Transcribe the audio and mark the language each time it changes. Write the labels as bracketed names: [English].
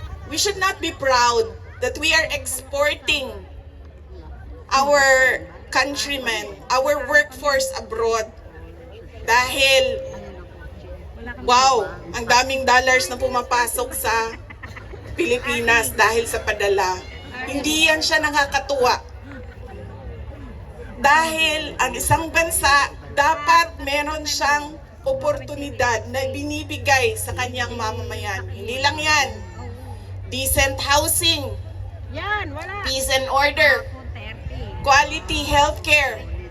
[English] we should not be proud that we are exporting our countrymen, our workforce abroad. [Filipino] Dahil, wow, ang daming dollars na pumapasok sa Pilipinas dahil sa padala. Hindi yan siya nakakatuwa. Dahil ang isang bansa, dapat meron siyang oportunidad na binibigay sa kanyang mamamayan. Hindi lang yan. [English] Decent housing, [Filipino] Yan, wala. [English] peace and order, quality healthcare.